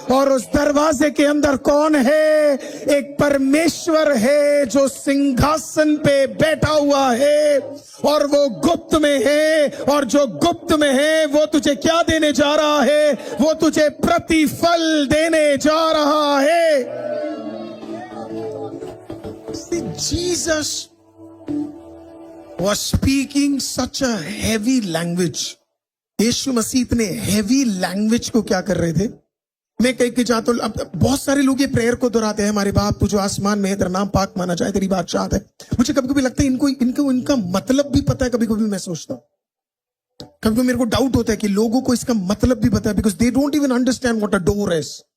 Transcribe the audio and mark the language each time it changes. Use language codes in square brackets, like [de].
[hi] और उस दरवाजे के अंदर कौन है? एक परमेश्वर है जो सिंहासन पे बैठा हुआ है और वो गुप्त में है। और जो गुप्त में है वो तुझे क्या देने जा रहा है? वो तुझे प्रतिफल देने जा रहा है। [en] Jesus was speaking such a heavy language. [hi] यीशु मसीह इतने हेवी लैंग्वेज को क्या कर रहे थे? मैं कहीं के जाता हूं, अब बहुत सारे लोग ये प्रेयर को दोहराते हैं, हमारे बाप तू जो आसमान में है तेरा नाम पाक माना जाए, तेरी बादशाहत है। मुझे कभी कभी लगता है इनका मतलब भी पता है। कभी कभी मैं सोचता हूं, कभी कभी मेरे को डाउट होता है कि लोगों को इसका मतलब भी पता है, [en] Because they don't even understand what a door is.